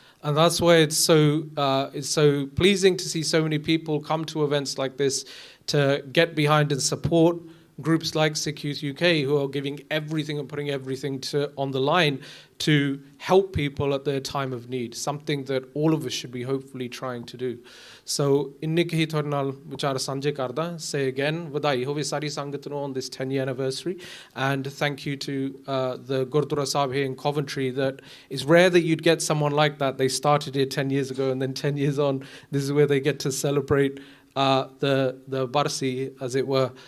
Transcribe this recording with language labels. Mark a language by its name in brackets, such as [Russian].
[English] And that's why it's so pleasing to see so many people come to events like this to get behind and support groups like Sikh Youth UK who are giving everything and putting everything on the line to help people at their time of need, something that all of us should be hopefully trying to do. [Punjabi] So ਇੰਨੇ ਕੁ ਹੀ ਤੁਹਾਡੇ ਨਾਲ ਵਿਚਾਰ ਸਾਂਝੇ ਕਰਦਾ. [English] Say again, [Punjabi] ਵਧਾਈ ਹੋਵੇ ਸਾਰੀ ਸੰਗਤ ਨੂੰ [English] on this 10-year anniversary, and thank you to the Gurdwara Sahib here in Coventry. That is rare that you'd get someone like that. They started it 10 years ago, and then 10 years on, this is where they get to celebrate the Barsi, as it were.